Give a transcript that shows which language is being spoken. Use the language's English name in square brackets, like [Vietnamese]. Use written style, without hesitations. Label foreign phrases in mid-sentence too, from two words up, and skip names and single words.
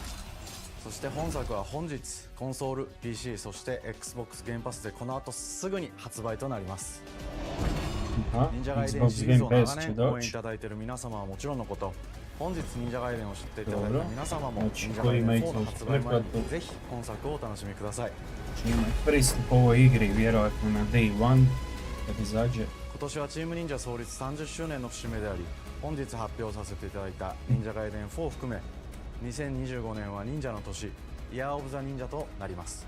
[Japanese] そして本作は本日コンソール、 PC、そして Xbox ゲームパスでこの後すぐに発売となります。 [Croatian] Aha, [Japanese] 忍者ガイデン Xbox シリーズ Game を Pass 長 [Croatian] će [Japanese] 年応援い [Croatian] doći. [Japanese] ただいている皆様はもちろんのこと、本日忍者ガイデンを知っていただいた皆様も [Croatian] znači [Japanese] 忍者 [Croatian] ko [Japanese] ガイデン [Croatian] ima [Japanese] 4の Xbox 発売前に [Croatian] pretplatu [Japanese] ぜひ今作をお楽しみください。 [Croatian] će imati pristup ovoj igri vjerojatno na Day 1 kad izađe. [Japanese] 今年はチーム忍者創立30周年の節目であり、本日発表させていただいた忍者ガイデン4を含め2025年は忍者の年、 [English] Year of the [Japanese] 忍者となります。